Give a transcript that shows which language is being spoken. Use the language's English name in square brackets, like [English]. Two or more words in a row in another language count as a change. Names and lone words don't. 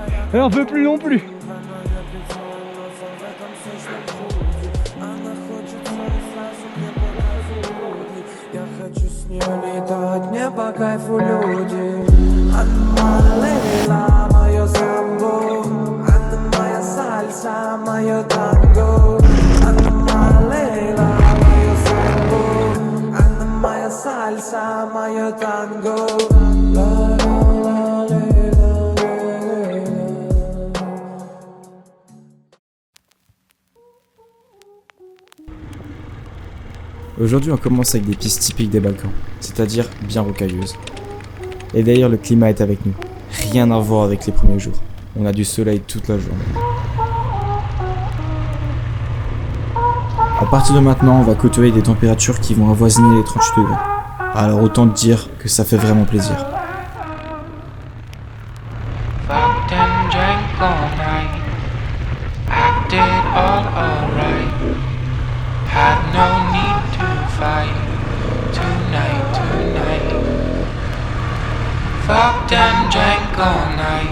[French] Et on peut plus non plus. [Russian] Мне по кайфу люди. Она Лейла, моё самбо. Она моя сальса, моё танго. Она Лейла, моё самбо. Она моя сальса, моё танго. [French] Aujourd'hui, on commence avec des pistes typiques des Balkans, c'est-à-dire bien rocailleuses. Et d'ailleurs, le climat est avec nous. Rien à voir avec les premiers jours. On a du soleil toute la journée. À partir de maintenant, on va côtoyer des températures qui vont avoisiner les 38 degrés. Alors autant te dire que ça fait vraiment plaisir. [English] Fucked and drank all night. Acted all alright. Had no need to fight. Tonight. Fucked and drank all night.